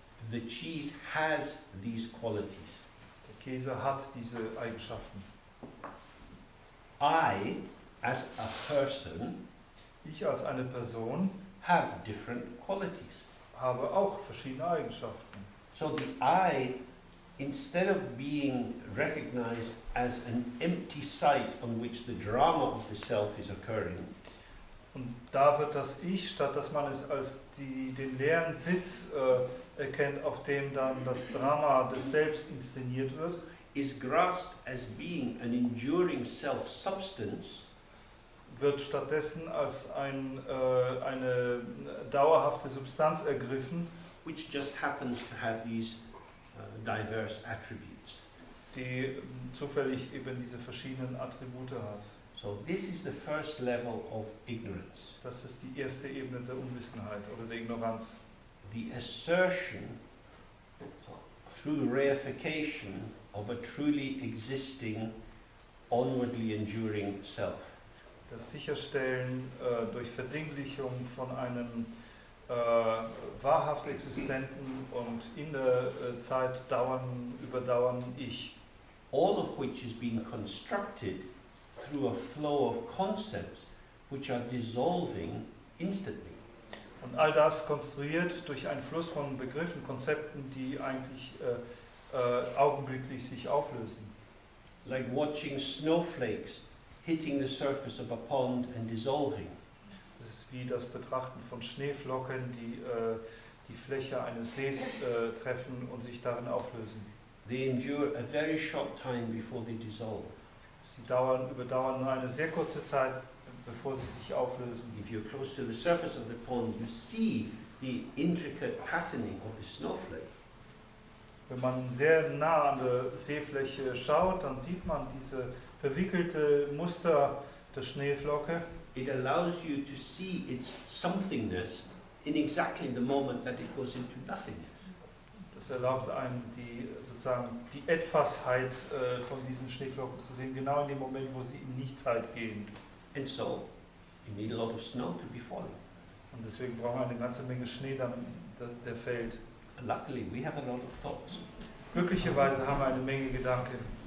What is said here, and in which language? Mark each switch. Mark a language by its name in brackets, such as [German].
[English] The cheese has these qualities. [German] Der Käse hat diese Eigenschaften. [English] I, as a person, [German] Ich als eine Person [English] have different qualities. [German] habe auch verschiedene Eigenschaften. [English] So the I, instead of being recognized as an empty site on which the drama of the self is occurring, [German] Und da wird das Ich, statt dass man es als den leeren Sitz erkennt, auf dem dann das Drama des Selbst inszeniert wird, [English] is grasped as being an enduring self-substance, [German] wird stattdessen als eine dauerhafte Substanz ergriffen, [English] which just happens to have these diverse attributes. [German] die zufällig eben diese verschiedenen Attribute hat. [English] So this is the first level of ignorance. [German] Das ist die erste Ebene der Unwissenheit oder der Ignoranz. [English] The assertion through reification of a truly existing, onwardly enduring self. [German] Das Sicherstellen durch Verdinglichung von einem wahrhaft existenten und in der Zeit überdauernden Ich. [English] All of which is being constructed through a flow of concepts which are dissolving instantly. [German] Und all das konstruiert durch einen Fluss von Begriffen, Konzepten, die eigentlich augenblicklich sich auflösen. [English] Like watching snowflakes hitting the surface of a pond and dissolving. [German] Das ist wie das Betrachten von Schneeflocken, die die Fläche eines Sees treffen und sich darin auflösen. [English] They endure a very short time before they dissolve. [German] Sie überdauern nur eine sehr kurze Zeit, bevor sie sich auflösen. [English] If you're close to the surface of the pond, you see the intricate patterning of the snowflake. [German] Wenn man sehr nah an der Seefläche schaut, dann sieht man diese verwickelte Muster der Schneeflocke. [English] It allows you to see its somethingness in exactly the moment that it goes into nothingness. [German] Das erlaubt einem sozusagen die Etwasheit von diesen Schneeflocken zu sehen, genau in dem Moment, wo sie in Nichtszeit gehen. [English] And so, you need a lot of snow to be falling. [German] Und deswegen brauchen wir eine ganze Menge Schnee, der fällt. [English] Luckily, we have a lot of thoughts. [German] Glücklicherweise haben wir eine Menge Gedanken.